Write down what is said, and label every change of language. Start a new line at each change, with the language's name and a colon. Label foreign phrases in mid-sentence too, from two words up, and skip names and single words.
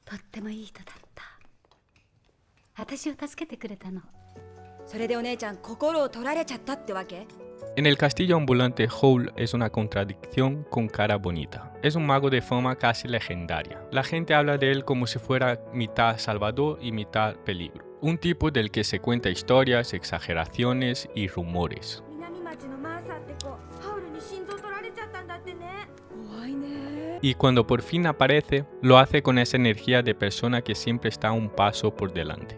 Japanese: ってもいい人だった。私を助けてくれたの。それでお姉ちゃん心を取られちゃったってわけ？
Spanish: En el castillo ambulante, Howl es una contradicción con cara bonita. Es un mago de fama casi legendaria. La gente habla de él como si fuera mitad salvador y mitad peligro. Un tipo del que se cuenta historias, exageraciones y rumores. Y cuando por fin aparece, lo hace con esa energía de persona que siempre está un paso por delante.